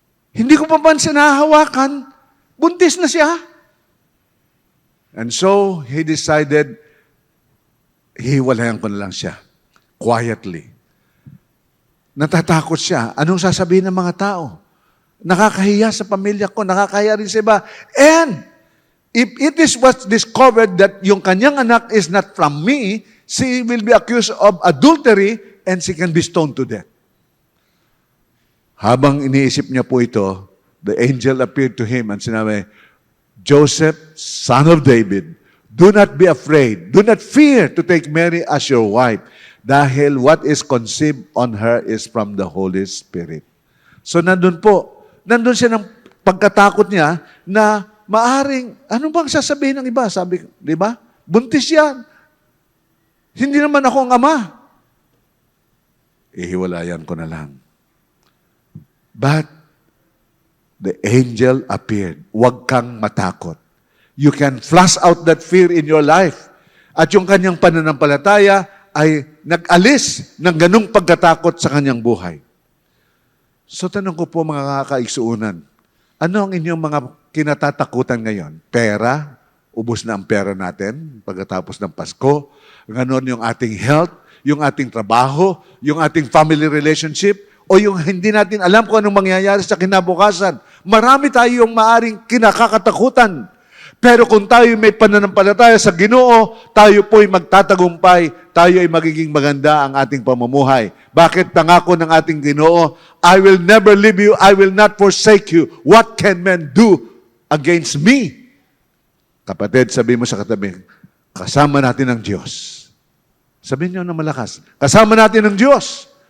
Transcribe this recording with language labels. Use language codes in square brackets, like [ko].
[tl] Hindi ko pa man siya nahahawakan. Buntis na siya. [en] And so, he decided, [tl] hiwalayan ko na lang siya. [en] Quietly. [tl] Natatakot siya. Anong sasabihin ng mga tao? Nakakahiya sa pamilya ko, nakakahiya rin sa iba. [en] And, if it is what's discovered that [tl] yung kanyang anak [en] is not from me, she will be accused of adultery and she can be stoned to death. [tl] Habang iniisip niya po ito, [en] the angel appeared to him and [tl] sinabi, [en] Joseph, son of David, do not be afraid. Do not fear to take Mary as your wife, [tl] dahil [en] what is conceived on her is from the Holy Spirit. [tl] So nandun siya ng pagkatakot niya na maaring, ano bang sasabihin ng iba? Sabi, di ba? Buntis yan. Hindi naman ako ang ama. Ihiwalayan ko na lang. [en] But the angel appeared. [tl] Huwag kang matakot. [en] You can flush out that fear in your life. [tl] At yung kanyang pananampalataya ay nag-alis ng ganung pagkatakot sa kanyang buhay. So tanong ko po mga kakaigsuunan, ano ang inyong mga kinatatakutan ngayon? Pera? Ubus na ang pera natin pagkatapos ng Pasko. Ganon yung ating health, yung ating trabaho, yung ating family relationship, o yung hindi natin alam kung anong mangyayari sa kinabukasan. Marami tayong maaring kinakatakutan. Pero kung tayo may pananampalataya sa Ginoo, tayo po'y magtatagumpay, tayo ay magiging maganda ang ating pamumuhay. Bakit pangako ng ating Ginoo, [en] I will never leave you, I will not forsake you. What can men do against me? [tl] Kapatid, sabi mo sa katabi, kasama natin ang Diyos. Sabihin niyo na malakas, kasama natin ang Diyos.